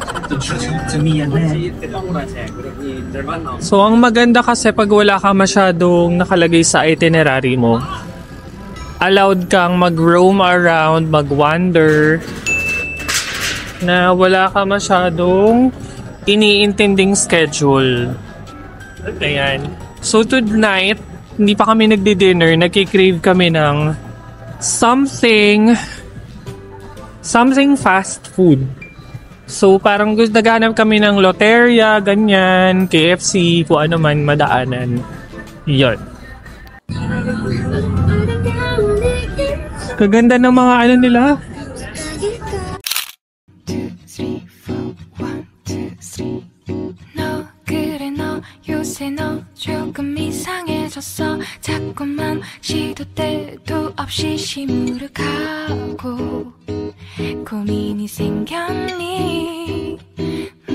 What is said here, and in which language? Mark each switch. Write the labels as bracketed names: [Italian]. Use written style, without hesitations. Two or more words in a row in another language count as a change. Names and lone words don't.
[Filipino] So, ang maganda kasi pag wala ka masyadong nakalagay sa itinerary mo, allowed kang mag- [English] roam around, [Filipino] mag-wander, na wala ka masyadong iniintinding schedule. Ayan. [English] So, tonight, [Filipino] hindi pa kami nagdi-dinner, nagki-crave kami ng [English] something fast food. [Filipino] So, parang naghanap kami ng Loteria, ganyan, KFC, kung ano man madaanan. Yun. Kaganda ng mga nila. [Korean] 너 그래 너 요새 너 조금 이상해졌어 자꾸만 시도 때도 없이 시무룩하고 고민이 생겼니